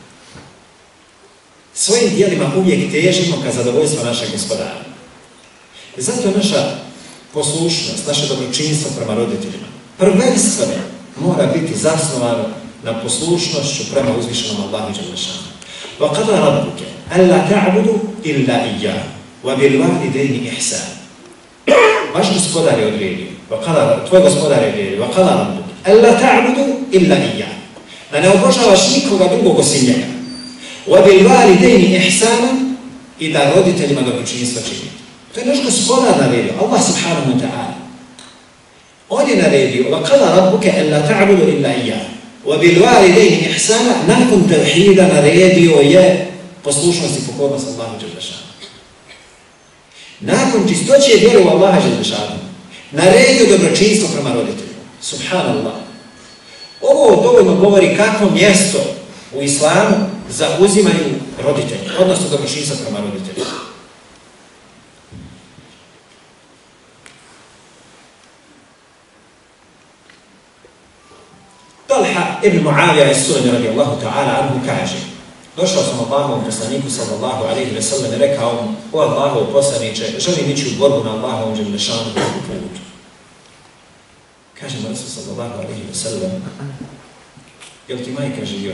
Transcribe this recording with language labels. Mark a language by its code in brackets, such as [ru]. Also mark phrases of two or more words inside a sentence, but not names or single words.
[bs] Svojim djelima uvijek težimo ka zadovoljstvu našeg Gospodara. I zato naša poslušnost, naše dobročinstvo prema roditeljima prvenstveno mora biti zasnovano na poslušnošću prema uzvišenom Allahu [ar] جل شأنه. وقضى ربك ألا تعبدوا إلا إياه وبالوالدين إحسانا. [bs] Vaš Gospodar je odredio, tvoj Gospodar je odredio, [ar] وقضى ربك ألا تعبدوا إلا إياه. [bs] Da ne obožavaš nikoga drugog osim njega. [ar] وبالوالدين إحسانا, [bs] i da roditeljima dobročinstvo čini. To je naš Gospodar naredio, [ar] الله سبحانه وتعالى. [bs] On je naredio, [ar] وقضى ربك ألا تعبدوا إلا إياه. وبالوالدين إحسانا, [bs] nakon tevhida naredio je poslušnost i pokornost Allahu [ar] جل شأنه. [bs] Nakon čistoće vjere u Allaha [ar] جل شأنه [bs] naredio dobročinstvo prema roditeljima. Subhanallah. Ovo dovoljno govori kakvo mjesto u islamu zauzimaju roditelji, odnosno dobročinstvo prema roditeljima. Talha ibn Muavija as-Sulami [ar] رضي الله تعالى عنه [bs] kaže: došao sam Allahovom poslaniku [ar] صلى الله عليه وسلم [bs] i rekao mu: o Allahov poslaniče, želim ići u borbu na Allahovom dželešanu putu. Kaže mu Rasul [ar] صلى الله عليه وسلم: [bs] jel ti majka živa?